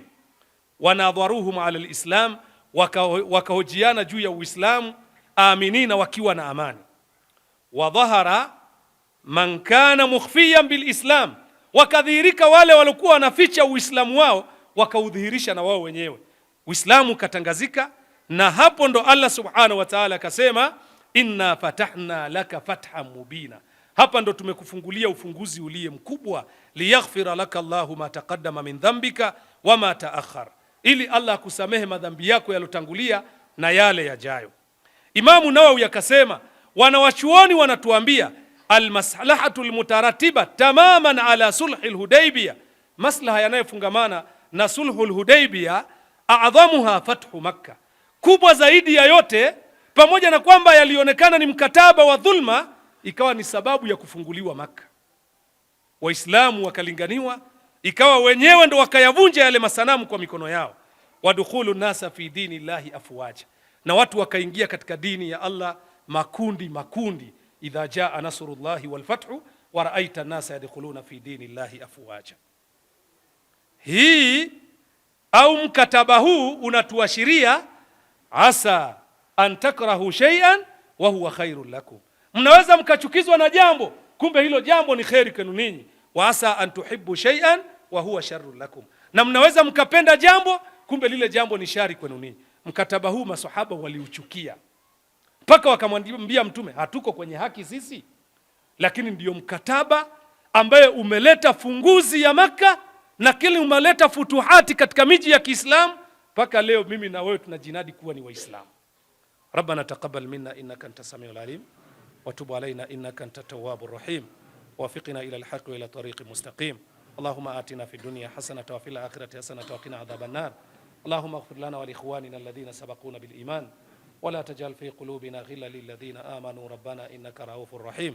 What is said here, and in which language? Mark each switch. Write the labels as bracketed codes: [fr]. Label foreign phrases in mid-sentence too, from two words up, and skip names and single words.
[ar] وناظروهم على الإسلام, [sw] wakahojiana juu ya Uislamu, aminina, wakiwa na amani. [ar] وظهر من كان مختفيا بالإسلام, [sw] wakadhihirika wale walikuwa wanaficha Uislamu wao, wakaudhihirisha na wao wenyewe, Uislamu katangazika. Na hapo ndo [ar] الله سبحانه وتعالى [sw] akasema, [ar] إنا فتحنا لك فتحا مبينا, [sw] hapa ndo tumekufungulia ufunguzi uliye mkubwa, [ar] ليغفر لك الله ما تقدم من ذنبك وما تأخر, [sw] ili Allah akusamehe madhambi yako yalotangulia na yale yajayo. Imamu Nawawi akasema, wanawachuoni wanatuambia [ar] المصلحة المترتبة تماما على صلح الحديبية, [sw] maslaha yanayofungamana na sulhul Hudaybiyah, [ar] أعظمها فتح مكة, [sw] kubwa zaidi ya yote, pamoja na kwamba yalionekana ni mkataba wa dhulma, ikawa ni sababu ya kufunguliwa Makkah. Waislamu wakalinganiwa, ikawa wenyewe ndo wakayavunja yale masanamu kwa mikono yao. [ar] ودخول الناس في دين الله أفواجا, [sw] na watu wakaingia katika dini ya Allah makundi makundi. [ar] إذا جاء نصر الله والفتح ورأيت الناس يدخلون في دين الله أفواجا. [sw] Hii au mkataba huu unatuashiria, [ar] عسى أن تكرهوا شيئا وهو خير لكم, [sw] mnaweza mkachukizwa na jambo, kumbe hilo jambo ni kheri kwenu ninyi. [ar] وعسى أن تحبوا شيئا وهو شر لكم, [sw] na mnaweza mkapenda jambo, kumbe lile jambo ni shari kwenu ninyi. Mkataba huu maswahaba waliuchukia, mpaka wakamwambia Mtume, hatuko kwenye haki sisi, lakini ndiyo mkataba ambaye umeleta funguzi ya Makkah na kile umeleta futuhati katika miji ya Kiislamu, mpaka leo mimi na wewe tunajinadi kuwa ni Waislamu. [ar] ربنا تقبل منا إنك أنت السميع العليم وتب علينا إنك أنت التواب الرحيم وفقنا إلى الحق وإلى طريق مستقيم. اللهم آتنا في الدنيا حسنة وفي الآخرة حسنة وقنا عذاب النار. اللهم اغفر لنا ولإخواننا الذين سبقونا بالإيمان ولا تجعل في قلوبنا غلا للذين آمنوا ربنا إنك رؤوف رحيم.